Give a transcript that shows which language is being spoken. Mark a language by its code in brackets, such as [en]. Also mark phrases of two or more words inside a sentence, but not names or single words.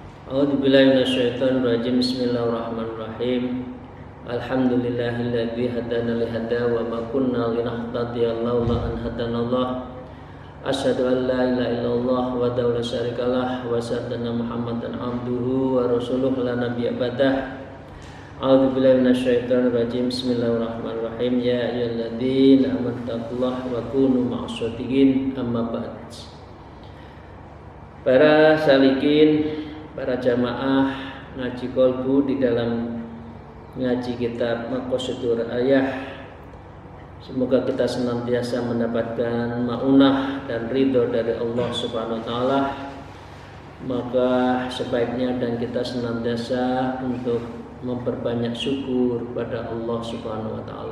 [ar] أعوذ بالله من الشيطان الرجيم. بسم الله الرحمن الرحيم. الحمد لله الذي هدانا لهذا وما كنا لنهتدي لولا أن هدانا الله. أشهد أن لا إله إلا الله ولا شريك له وأشهد أن محمدا عبده ورسوله لا نبي بعده. أعوذ بالله من الشيطان الرجيم. بسم الله الرحمن الرحيم. يا أيها الذين آمنوا اتقوا الله وكونوا مع الصادقين. أما بعد. [id] Para salikin, para jamaah ngaji kolbu di dalam ngaji kitab Maqasidur Ayah, semoga kita senantiasa mendapatkan maunah dan ridho dari Allah [ar] سبحانه وتعالى. [id] Maka sebaiknya dan kita senantiasa untuk memperbanyak syukur pada Allah [ar] سبحانه وتعالى.